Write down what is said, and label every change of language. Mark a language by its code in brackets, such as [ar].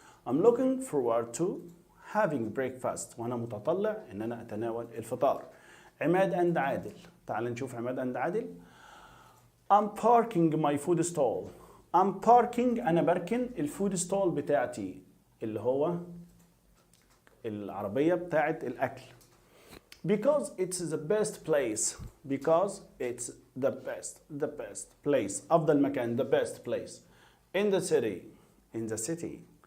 [en] I'm looking forward to having breakfast. [ar] وأنا متطلع إن أنا أتناول الفطار. عماد and عادل. تعال نشوف عماد and عادل. [en] I'm parking my food stall. I'm parking [ar] أنا بركن الفود ستول بتاعتي اللي هو العربية بتاعت الأكل. [en] Because it's the best place. Because it's the best place. [ar] أفضل مكان, [en] the best place. In the city.